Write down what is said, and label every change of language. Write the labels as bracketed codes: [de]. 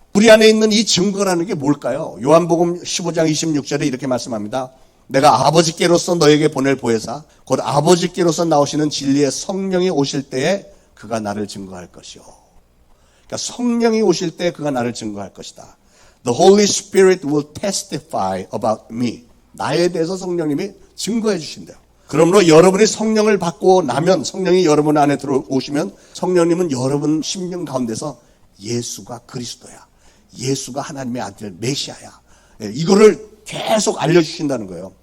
[ko] 우리 안에 있는 이 증거라는 게 뭘까요? 요한복음 15장 26절에 이렇게 말씀합니다. 내가 아버지께로서 너에게 보낼 보혜사 곧 아버지께로서 나오시는 진리의 성령이 오실 때에 그가 나를 증거할 것이요. 그러니까 성령이 오실 때 그가 나를 증거할 것이다. [en] The Holy Spirit will testify about me. [ko] 나에 대해서 성령님이 증거해 주신대요. 그러므로 여러분이 성령을 받고 나면 성령이 여러분 안에 들어오시면 성령님은 여러분 심령 가운데서 예수가 그리스도야. 예수가 하나님의 아들 메시아야. 이거를 계속 알려주신다는 거예요.